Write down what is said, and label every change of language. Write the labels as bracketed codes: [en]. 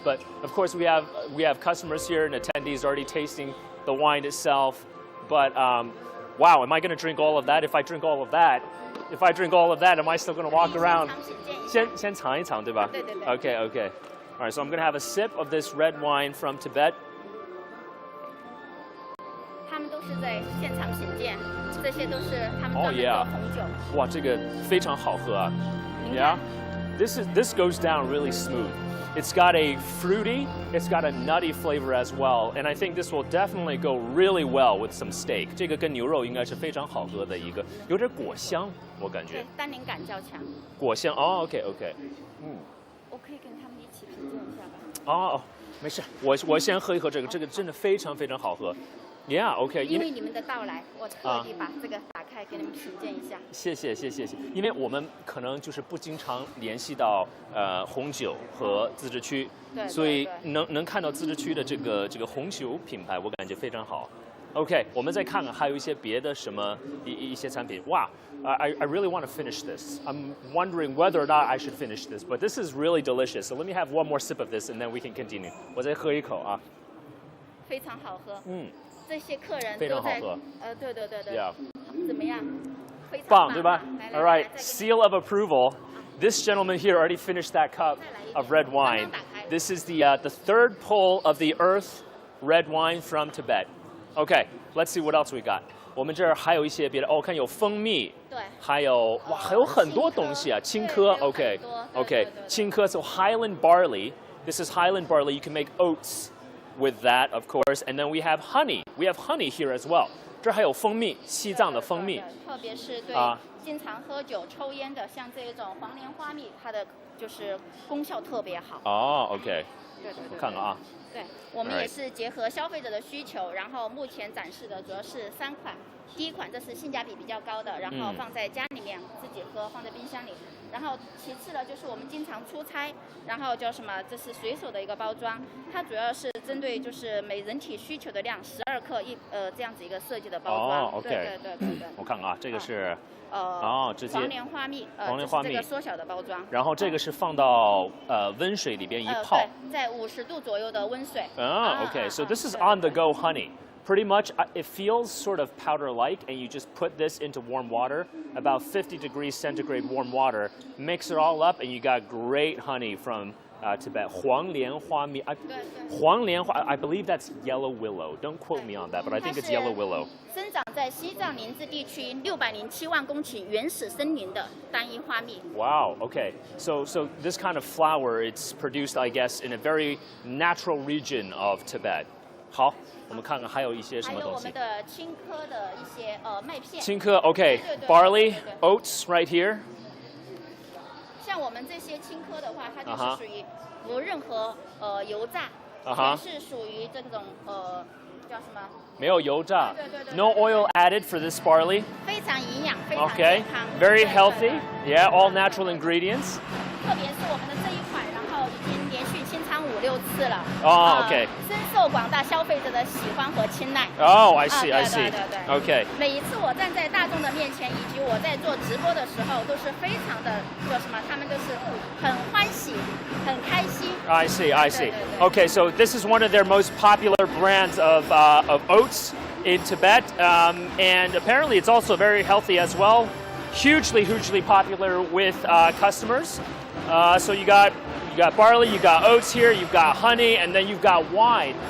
[en] But of course, we have customers here and attendees already tasting the wine itself. But wow, am I gonna drink all of that? If I drink all of that, am I still gonna walk around? [zh] 先尝一尝，对吧？对。Okay. [en] All right, so I'm gonna have a sip of this red wine from Tibet. [zh] 他们都是在现场品鉴，这些都是他们专门做红酒。哇，这个非常好喝啊。 [en] Yeah, this goes down really smooth. It's got a fruity, it's got a nutty flavor as well, and I think this will definitely go really well with some steak. [zh] 这个跟牛肉应该是非常好喝的一个，有点果香，我感觉。对，单宁感较强。果香哦 ，OK。我可以跟他们一起品鉴一下吧。哦，没事，我先喝一喝这个，这个真的非常非常好喝。 [en] Yeah, OK. [zh] 因为你们的到来，我特地把这个打开给你们品鉴一下。谢谢。因为我们可能就是不经常联系到红酒和自治区，所以能看到自治区的这个红酒品牌，我感觉非常好。 OK， 我们再看看还有一些别的什么一些产品。 [en] 哇 I really want to finish this. I'm wondering whether or not I should finish this, but this is really delicious. So let me have one more sip of this, and then we can continue. [zh] 我再喝一口啊。非常好喝。这些客人都在对。 [en] Yeah. [zh] 怎么样？非常棒，对吧？ [en] All right, seal of approval. This gentleman here already finished that cup of red wine. This is the third pull of the Earth red wine from Tibet. Okay, let's see what else we got. [zh] 我们这儿还有一些别的，我看有蜂蜜，对，还有还有很多东西啊，青稞 ，OK， 青稞 [en] so Highland barley. This is Highland barley. You can make oats with that, of course, and then we have honey. We have honey here as well. [zh] 这还有蜂蜜，西藏的蜂蜜，特别是对经常喝酒、抽烟的，像这种黄连花蜜，它的就是功效特别好。哦 ，OK，对，我看看啊。对，我们也是结合消费者的需求，然后目前展示的主要是3款。第一款这是性价比比较高的，然后放在家里面自己喝，放在冰箱里。然后其次呢，就是我们经常出差，然后叫什么？这是随手的一个包装，它主要是针对就是每人体需求的量，12克这样子一个设计的包装。哦 ，OK，对。我看看啊，这个是直接黄连花蜜，这个缩小的包装。然后这个是放到温水里边一泡，对，在50度左右的温水。 [en] OK, so this is on the go honey. Pretty much, it feels sort of powder-like, and you just put this into warm water, about 50 degrees centigrade warm water, mix it all up, and you got great honey from Tibet. 黄连花蜜，黄连花 I believe that's yellow willow. Don't quote me on that, but I think it's yellow willow. [zh] 生长在西藏林芝地区607万公顷原始森林的单一花蜜。 [en] Wow. Okay. So this kind of flower, it's produced, I guess, in a very natural region of Tibet. [zh] 好，我们看看还有一些什么东西。还有我们的青稞的一些麦片。 [en] 青稞 ，OK， barley, oats right here. [zh] 像我们这些青稞的话，它就是属于无任何油炸，全是属于这种叫什么？没有油炸。对。 [en] No oil added for this barley. [zh] 非常营养，非常健康。 [en] Very healthy. Yeah, all natural ingredients. [zh] 特别是我们的这一款，然后已经连续清仓5、6次了。 [en] OK。 [zh] 深受广大消费者的喜欢和青睐。 [en] I see. [zh] 对。 [en] OK。 [zh] 每一次我站在大众的面前，以及我在做直播的时候，都是非常的叫什么？他们都是很欢喜、很开心。 [en] I see. Okay, so this is one of their most popular brands of oats in Tibet, and apparently it's also very healthy as well. Hugely popular with customers. So you got barley, you got oats here, you've got honey, and then you've got wine.